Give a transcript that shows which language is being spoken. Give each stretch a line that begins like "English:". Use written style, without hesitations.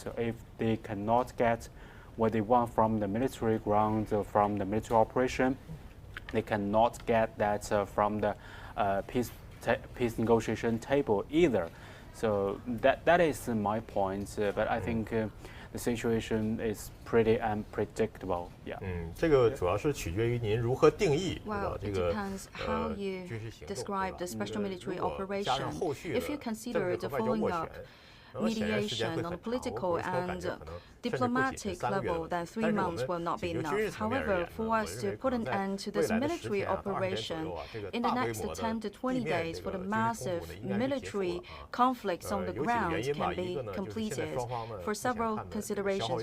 English: So if they cannot get what they want from the military ground, from the military operation, they cannot get that from the peace negotiation table either. So that is my point. But I think the situation is pretty unpredictable. Yeah.
Chinese: 这个主要是取决于您如何定义
English: Well, it depends how you describe the special military operation. If you consider the following up mediation on a political and diplomatic level, then 3 months will not be enough. However, for us to put an end to this military operation in the next 10 to 20 days, for the massive military conflicts on the ground can be completed for several considerations.